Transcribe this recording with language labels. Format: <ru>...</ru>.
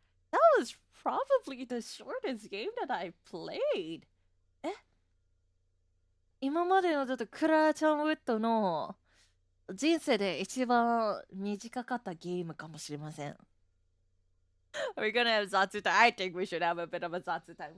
<en>That was probably the shortest game that I played.</en> <ja>今までのちょっとクラーチャンウッドの人生で一番短かったゲームかもしれません。</ja> <en>We're gonna have Zatsu time. I think we should have a bit of a Zatsu time.</en>